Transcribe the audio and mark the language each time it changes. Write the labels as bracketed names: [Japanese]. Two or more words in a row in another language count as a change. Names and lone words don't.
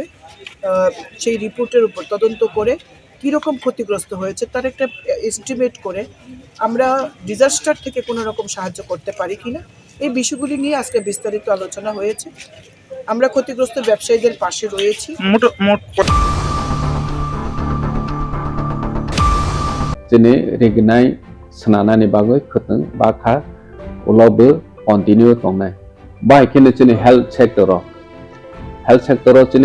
[Bangla] সেই রিপোর্টের উপর তদন্ত করে কীরকম ক্ষতিগ্রস্ত হয়েছে তার একটা এস্টিমেট করে আমরা ডিজাস্টার থেকে কোনো রকম সাহায্য করতে পারি কিনা, এই বিষয়গুলি নিয়ে আজকে বিস্তারিত আলোচনা হয়েছে। আমরা ক্ষতিগ্রস্ত ব্যবসায়ীদের পাশে রয়েছি। [Kok Borok] Jene regnai senana ni bagoi khuteng bakha ulobe continue tongnai. Bai kene jene [English] health sector [Kok Borok] jene